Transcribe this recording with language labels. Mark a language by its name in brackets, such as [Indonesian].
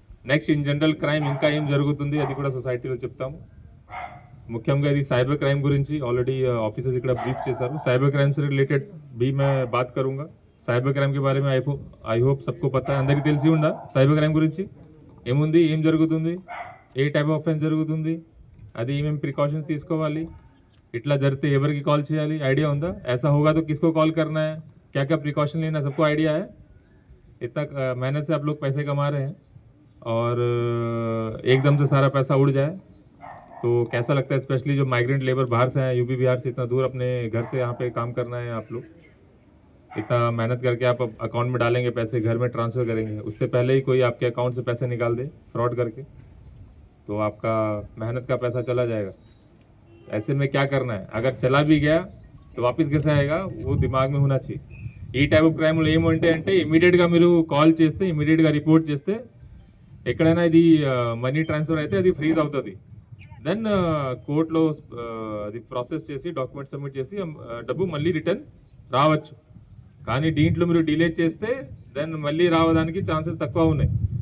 [Telugu] Next in general crime ఇంకా ఏం జరుగుతుంది అది కూడా సొసైటీలో చెప్తాము. ముఖ్యంగా ఇది సైబర్ క్రైమ్ గురించి ఆల్రెడీ ఆఫీసర్స్ ఇక్కడ బ్రీఫ్ చేశారు. [Hindi] సైబర్ క్రైమ్ से रिलेटेड भी मैं बात करूंगा. [Telugu] సైబర్ క్రైమ్ [Hindi] के बारे में [Telugu] ఐ హోప్ [Hindi] सबको पता है, [Telugu] అందరికీ తెలిసి ఉందా సైబర్ క్రైమ్ గురించి ఏముంది, ఏం జరుగుతుంది, ఏ టైప్ ఆఫ్ ఆఫెన్స్ జరుగుతుంది, అది ఏమేమి ప్రికాషన్స్ తీసుకోవాలి, ఇట్లా జరిగితే ఎవరికి కాల్ చేయాలి, ఐడియా ఉందా? [Hindi] ऐसा होगा तो किसको कॉल करना है, क्या क्या प्रिकॉशन लेना, सबको आइडिया है? इतना मेहनत से आप लोग पैसे कमा रहे हैं और एकदम से सारा पैसा उड़ जाए तो कैसा लगता है? स्पेशली जो माइग्रेंट लेबर बाहर से हैं, यूपी बिहार से इतना दूर अपने घर से यहाँ पे काम करना है, आप लोग इतना मेहनत करके आप अकाउंट में डालेंगे पैसे, घर में ट्रांसफ़र करेंगे, उससे पहले ही कोई आपके अकाउंट से पैसे निकाल दे फ्रॉड करके, तो आपका मेहनत का पैसा चला जाएगा. ऐसे में क्या करना है? अगर चला भी गया तो वापस कैसे आएगा, वो दिमाग में होना चाहिए. [Telugu] ఈ టైప్ ఆఫ్ క్రైమ్లో ఏమంటే ఇమీడియట్గా మీరు కాల్ చేస్తే, ఇమీడియట్గా రిపోర్ట్ చేస్తే, ఎక్కడైనా ఇది మనీ ట్రాన్స్ఫర్ అయితే అది ఫ్రీజ్ అవుతుంది. దెన్ కోర్టులో అది ప్రాసెస్ చేసి డాక్యుమెంట్ సబ్మిట్ చేసి డబ్బు మళ్ళీ రిటర్న్ రావచ్చు. కానీ దీంట్లో మీరు డిలే చేస్తే దెన్ మళ్ళీ రావడానికి ఛాన్సెస్ తక్కువ ఉన్నాయి.